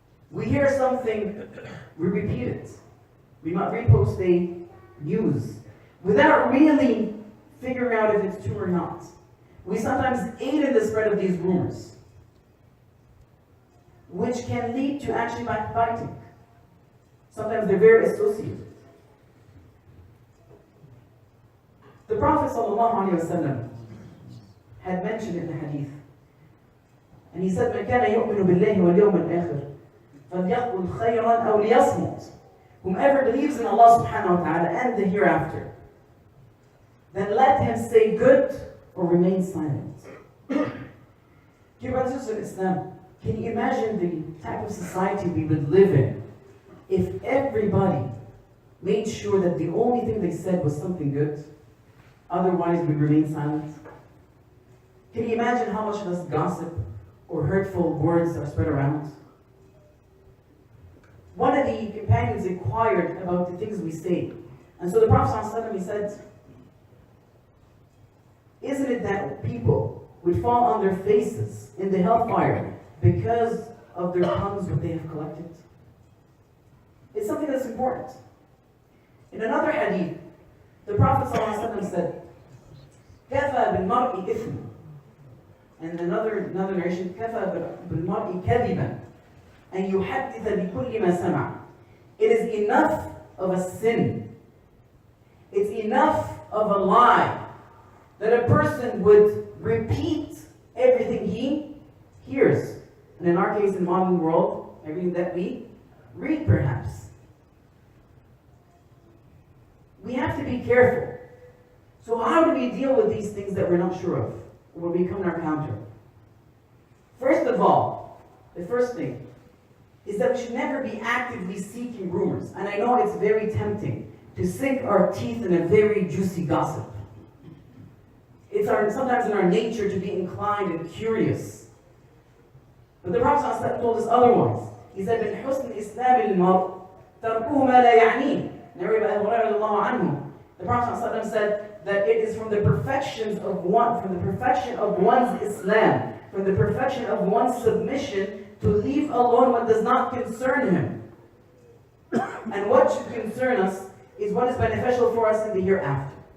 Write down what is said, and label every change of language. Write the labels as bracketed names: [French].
[English] We hear something, we repeat it. We might repost a news without really figuring out if it's true or not. We sometimes aid in the spread of these rumors, which can lead to actually backbiting. Sometimes they're very associated. The Prophet ﷺ had mentioned in the hadith, and he said, [Arabic] مَنْ كَانَ يُؤْمِنُ بِاللَّهِ وَالْيَوْمِ الْآخِرِ فَلْيَقُلْ خَيْرًا أَوْ لِيَصْمُتْ. [English] Whomever believes in Allah subhanahu wa ta'ala and the hereafter, then let him say good or remain silent. Dear brothers and sisters in Islam, can you imagine the type of society we would live in if everybody made sure that the only thing they said was something good, otherwise we'd remain silent? Can you imagine how much less gossip or hurtful words are spread around? One of the companions inquired about the things we say. And so the Prophet ﷺ, he said, isn't it that people would fall on their faces in the hellfire because of their tongues what they have collected? It's something that's important. In another hadith, the Prophet ﷺ said, [Arabic] كَفَى بِالْمَرْءِ إِثْمًا. [English] And another narration, [Arabic] كَفَى بِالْمَرْءِ كَذِبًا أَنْ يُحَدِّثَ بِكُلِّ مَا سَمَعَ. [English] It is enough of a sin. It's enough of a lie that a person would repeat everything he hears. And in our case, in the modern world, everything that we read perhaps. We have to be careful. So how do we deal with these things that we're not sure of, or will become our counter? First of all, the first thing is that we should never be actively seeking rumors. And I know it's very tempting to sink our teeth in a very juicy gossip. It's sometimes in our nature to be inclined and curious. But the Prophet ﷺ told us otherwise. He said, [Arabic] مِنْ حُسْنِ إِسْلَامِ الْمَرْءِ تَرْكُهُ مَا لَا يَعْنِيهِ. [English] Narrated by Abu Hurairah. The Prophet ﷺ said that it is from the perfections of one, from the perfection of one's Islam, from the perfection of one's submission, to leave alone what does not concern him. And what should concern us is what is beneficial for us in the hereafter.